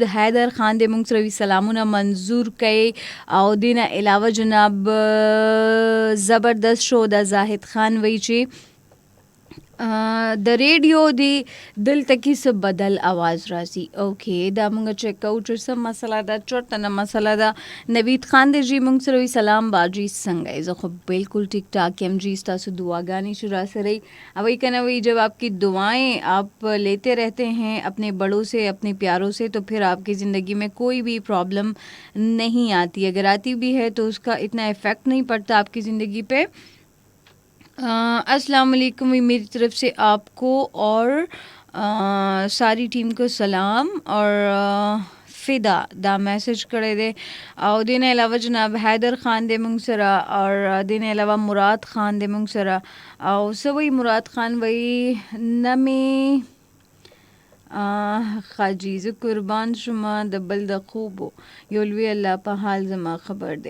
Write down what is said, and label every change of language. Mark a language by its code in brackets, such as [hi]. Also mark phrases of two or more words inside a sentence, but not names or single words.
[ps] حیدر خان د موږ سره وي سلامونه منظور کوي او دې نه علاوه جناب زبردست شو د زاهد خان وایي چې د ریډیو دی دلته کې څه بدل आवाज راځي. اوکې دا موږ چیک کوو چې څه مسله ده، چرته نه مسله ده. نوید خان دی جی موږ سره وي سلام باجی څنګه یې؟ زه خو بالکل ٹھیک ٹھاک یم جی. ستاسو دعاګانې چې را سره وي اوی کنه وی [ur] جب آپ کی دعائیں آپ لیتے رہتے ہیں اپنے بڑوں سے اپنے پیاروں سے تو پھر آپ کی زندگی میں کوئی بھی پرابلم نہیں آتی. اگر آتی بھی ہے تو اس کا اتنا افیکٹ نہیں پڑتا آپ کی زندگی پہ. السلام علیکم میری طرف سے آپ کو اور ساری ټیم کو سلام اور فدا دا میسج [ps] کړی دی. او دې نه علاوه جناب حیدر خان دی موږ سره اور دې نه علاوه مراد خان دی موږ سره. او څه وایي مراد خان وایي نه مې خاجي زه قربان شومه د بل د خوبو یو لوی الله په حال زما خبر دی.